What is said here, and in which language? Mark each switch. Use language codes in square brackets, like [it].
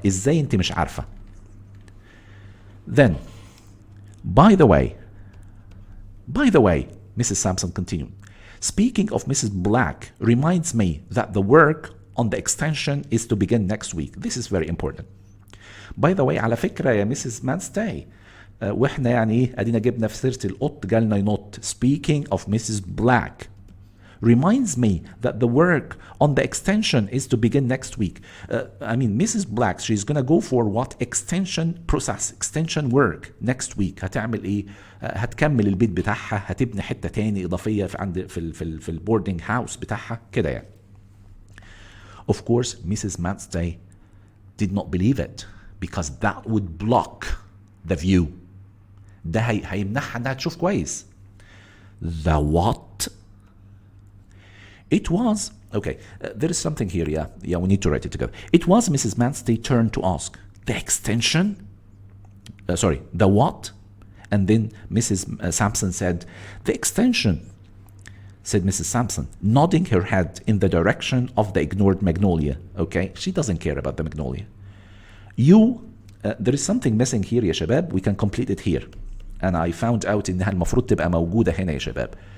[ar] إزاي انت مش عارفة? [en] Then, by the way, Mrs. Sampson continued, speaking of Mrs. Black reminds me that the work on the extension is to begin next week. This is very important. By the way, [ar] على فكرة يا [en] Mrs. [ar] Manstey, واحنا يعني ايه ادينا جبنا في سيرة القط جالنا ينط. [en] Speaking of Mrs. Black reminds me that the work on the extension is to begin next week. I mean, Mrs. Black, she's gonna go for what? Extension process, extension work next week. [ar] هتعمل ايه؟ هتكمل البيت بتاعها، هتبني حتة تاني إضافية في البوردنج هاوس بتاعها كده يعني. [en] Of course, Mrs. Manstey did not believe it because that would block the view. [ar] ده هيمنعها انها تشوف كويس. [en] The what? It was, okay, there is something here, yeah, we need to write it together. It was Mrs. Manstey's turn to ask, the extension? The what? And then Mrs. Sampson said, the extension, said Mrs. Sampson, nodding her head in the direction of the ignored magnolia. Okay, she doesn't care about the magnolia. There is something missing here [ar] يا شباب. [en] We can complete it here. And I found out [ar] إنها المفروض تبقى موجودة هنا يا شباب.